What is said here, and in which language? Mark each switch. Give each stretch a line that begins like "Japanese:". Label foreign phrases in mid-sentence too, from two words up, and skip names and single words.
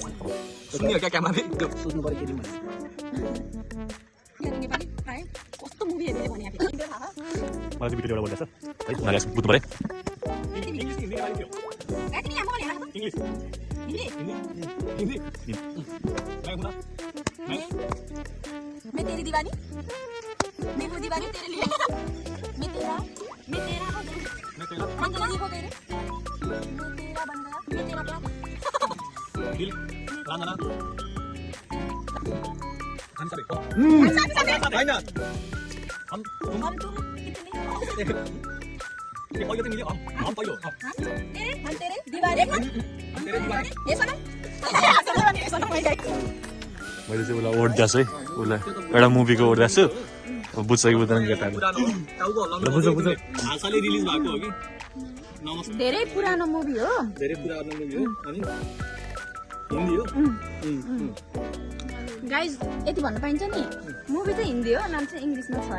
Nepali: सुन्यो क्या क्यामेराले त्यो सोच्नु पर्यो केटी यहाँ नेपाली प्राय कस्तो मुभी हेरेर भने आफै। मलाई भिडियो एउटा बोल्दैछ है उनीहरूले बुझ्नु पऱ्यो इङ्ग्लिस हिन्दी नेपाली थियो ए तिमी यहाँ बोलेर इङ्ग्लिस हिन्दी
Hindi: हिन्दी मैं हुँ ना मैं तेरी दीवानी मैं हूँ दीवानी तेरे लिए मैं तेरा हो गई मैं तेरा मंजिला जी हो गई रे मैं तेरा बन गया मैं तेरा क्या दिल रांगना हम सब होइन हम तुम हम तुम कितने
Nepali: ये पहिलो तिमीले हम पहिलो
Hindi: हम तेरे दीवाने हम तेरे दीवाने ये सनम मैं गाएको
Nepali: मैले चाहिँ उसलाई ओढ्दैछु है उसलाई एउटा मुभीको ओढ्दैछु बुझ्छ कि बुझ्दैन केटाले पुरानो टाउको हल्लाउनु बुझ बुझ हालसालै रिलिज भएको हो कि नमस्ते धेरै पुरानो मुभी हो धेरै पुरानो मुभी हो अनि हिन्दी हो गाइज यति भन्न पाइन्छ नि मुभी चाहिँ हिन्दी हो नाम चाहिँ इङ्ग्लिसमा छ है